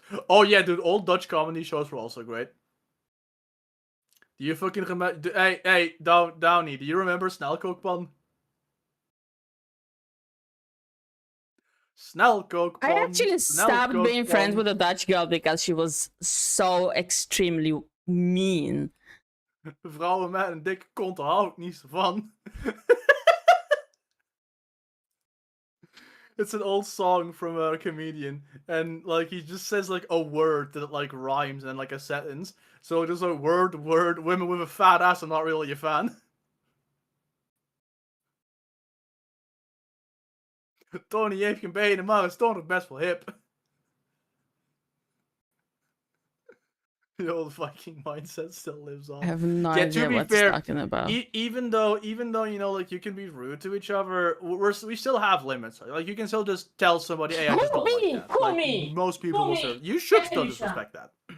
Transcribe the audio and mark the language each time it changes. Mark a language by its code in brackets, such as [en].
[en] Oh yeah, dude, old Dutch comedy shows were also great. Do you fucking remember? Hey, Downey, do you remember Snelkookpan? Snelkookpan. I actually stopped being friends with a Dutch girl because she was so extremely mean. [nl] Vrouwen met een dikke kont hou ik niet zo van. [en] It's an old song from a comedian, and like he just says like a word that like rhymes in like a sentence. So just a word, women with a fat ass. I'm not really a fan. [nl] Tony heeft geen benen, maar is toch nog best wel hip. [en] The old Viking mindset still lives on. I have no Yeah, idea to be what fair, he's talking about. even though you know, like you can be rude to each other, we still have limits. Like you can still just tell somebody, "Hey, I just don't like that." Like most people will say, you should still disrespect that.